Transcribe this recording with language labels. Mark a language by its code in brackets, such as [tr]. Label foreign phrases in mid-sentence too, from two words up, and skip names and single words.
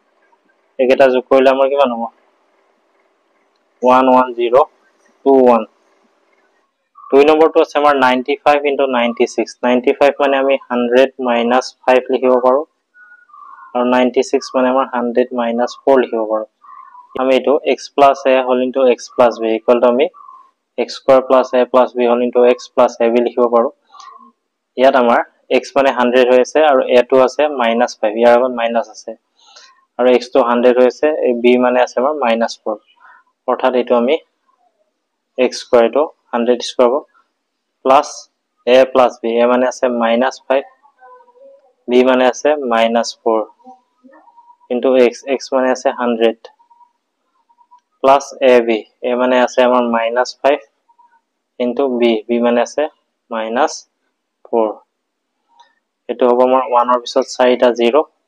[as] একেটা যোগ কৰিলে আমাৰ কিমান হ'ব 11021 2 নম্বৰটো আছে আমাৰ 95 into 96 95 মানে আমি 100 minus 5 লিখিব পাৰো আৰু 96 মানে আমাৰ 100 minus 4 লিখিব পাৰো আমি [en] এটো x plus a whole into x plus b equal to আমি x square plus a plus b whole into x plus ab লিখিব [as] পাৰো ইয়াত আমাৰ x মানে 100 হৈ আছে আৰু a টো আছে -5 ইয়াৰ আগত মাইনাস আছে আৰু x টো 100 হৈ আছে b মানে আছে আমাৰ -4 অৰ্থাৎ এটো আমি [en] x square to 100 square plus a plus b [as] a মানে আছে -5 b মানে আছে -4 [en] into x [as] মানে আছে [en] 100 plus ab [as] a মানে আছে আমাৰ -5 into b মানে আছে -4 এটো হ'ব আমাৰ 1 ৰ পিছত 4টা 0